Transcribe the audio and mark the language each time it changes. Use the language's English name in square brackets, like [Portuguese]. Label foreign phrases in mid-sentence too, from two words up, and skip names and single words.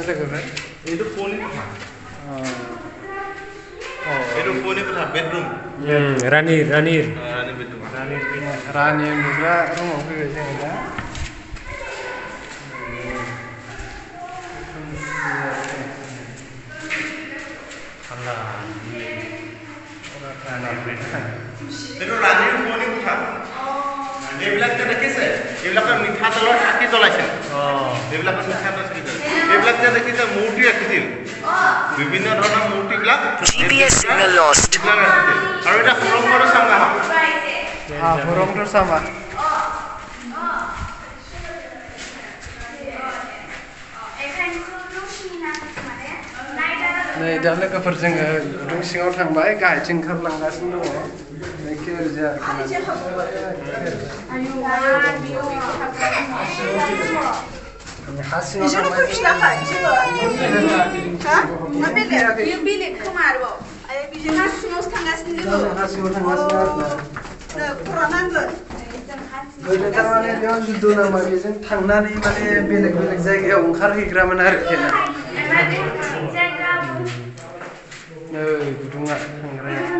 [Assamese] এইটো শুৱনি কোঠা বেডৰুম [Bodo] रानि उन्दुग्रा रुमाव फैबाय जोङो दा [Assamese] এইটো ৰাণীৰ পুৰণি কোঠা এইবিলাক যে দেখিছে এইবিলাকৰ মিঠা তেলৰ চাকি জ্বলাইছিল এইবিলাকৰ মিঠা তেলৰ চাকি জ্বলাইছিল এইবিলাক যে দেখিছে মূৰ্তি ৰাখিছিল বিভিন্ন ধৰণৰ মূৰ্তিবিলাক [English] GPS signal lost. [Assamese] আৰু এটা সুৰংগটো চাম আহক সুৰংগটো চাম [Bodo] नै दा लोगोफोर जोङो गुदुं सिङाव थांबाय गाहायथिं ओंखारलांगासिनो दङ एखे ओरैजा हा सिङाव थांबाय गोदो थारमाने बेयाव जुद्ध नांबा बेजों थांनानै माने बेलेग बेलेग जायगायाव ओंखारहैग्रामोन आरोखि ना गुदुङा थांग्राया